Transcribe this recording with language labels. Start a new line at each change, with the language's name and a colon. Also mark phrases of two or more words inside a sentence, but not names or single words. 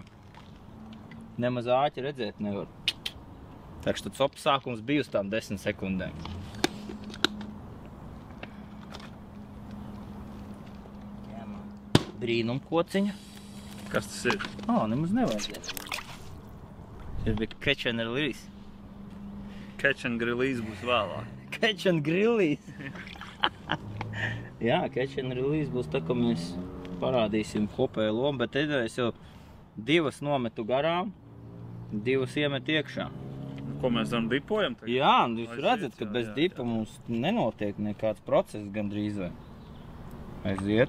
Latvian: Nemaz āķi redzēt nevar. Tā tad sopes sākums bija uz tām 10 sekundēm. Brīnum kociņa. Kas tas ir? Nemaz nevajadzēs. Tas bija
English: catch and release. Catch and release
Latvian: būs vēlāk.
English: Catch and release.
Latvian: Jā,
English: catch and release
Latvian: būs tā, ka mēs parādīsim kopēju lomu, bet es jau 2 nometu garām, 2 iemetu iekšā. Ko mēs daram, dipojam? Tagad? Jā, jūs redzat, ka bez dipa mums nenotiek nekāds process gandrīz vai. Aiziet.